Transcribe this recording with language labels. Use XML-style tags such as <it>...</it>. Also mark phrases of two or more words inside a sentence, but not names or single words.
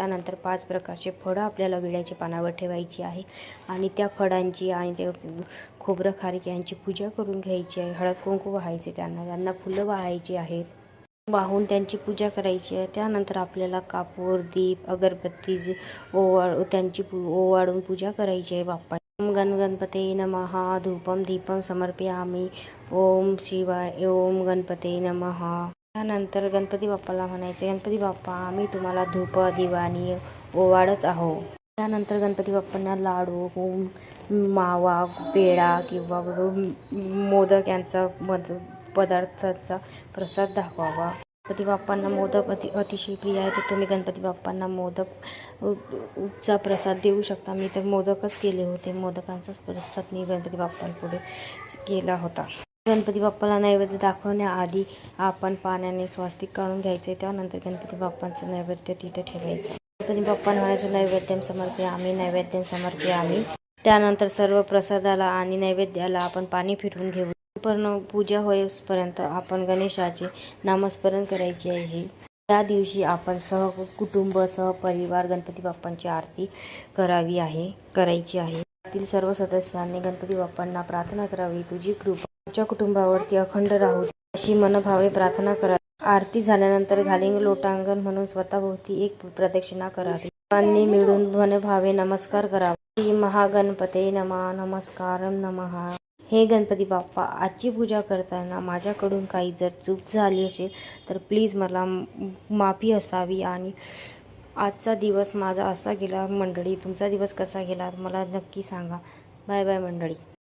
<mr>त्यानंतर 5 प्रकारचे फळं आपल्याला विड्याच्या पानावर ठेवायची आहे आणि त्या फळांची आणि ते खोबरं, खारीक यांची पूजा करून घ्यायची आहे. हळद कुंकू वाहायचे, त्यांना फुलं वाहायची आहेत, वाहून त्यांची पूजा करायची आहे. त्यानंतर आपल्याला कापूर, दीप, अगरबत्ती त्यांची ओवाळून पूजा करायची आहे बाप्पा.</mr> <sa>ओम गण गणपते नमः. धूपम दीपम समर्पयामि. ओम शिवाय. ओम गणपते नमः.</sa> <mr>त्यानंतर गणपती बाप्पाला म्हणायचे, गणपती बाप्पा आम्ही तुम्हाला धूप दिवाणी ओवाळत आहोत. त्यानंतर गणपती बाप्पांना लाडू, मावा, पेढा किंवा मोदक यांचा पदार्थाचा प्रसाद दाखवावा. गणपती बाप्पांना मोदक अतिशय प्रिय आहे, तर तुम्ही गणपती बाप्पांना मोदकचा प्रसाद देऊ शकता. मी तर मोदकच केले होते. मोदकांचाच प्रसाद मी गणपती बाप्पांपुढे केला होता. गणपती बाप्पाला नैवेद्य दाखवण्याआधी आपण पाण्याने स्वास्तिक काढून घ्यायचे. त्यानंतर गणपती बाप्पांचं नैवेद्य तिथे ठेवायचं. गणपती बाप्पांना म्हणायचं,</mr> <sa>नैवेद्यम समर्पयामि, नैवेद्यम समर्पयामि.</sa> <mr>त्यानंतर सर्व प्रसादाला आणि नैवेद्याला आपण पाणी फिरवून घेऊ. पण पूजा होईपर्यंत आपण गणेशाचे नामस्मरण करायचे आहे. त्या दिवशी आपण सहकुटुंब, सहपरिवार गणपती बाप्पांची आरती करायची आहे. त्यातील सर्व सदस्यांनी गणपती बाप्पांना प्रार्थना करावी, तुझी कृपा आमच्या कुटुंबावरती अखंड राहू अशी मनभावे प्रार्थना करावी. आरती झाल्यानंतर घालिंग लोटांगण म्हणून स्वतःभोवती एक प्रदक्षिणा करावी. सर्वांनी मिळून मनभावे नमस्कार करावा.</mr> <sa>श्री महागणपते नमः. नमस्कारम नमः.</sa> <mr>हे गणपती बाप्पा, आजची पूजा करताना माझ्याकडून काही जर चूक झाली असेल तर प्लीज मला माफी असावी. आणि आजचा दिवस माझा असा गेला मंडळी, तुमचा दिवस कसा गेला मला नक्की सांगा.</mr> <en>bye bye</en> <mr>मंडळी.</mr>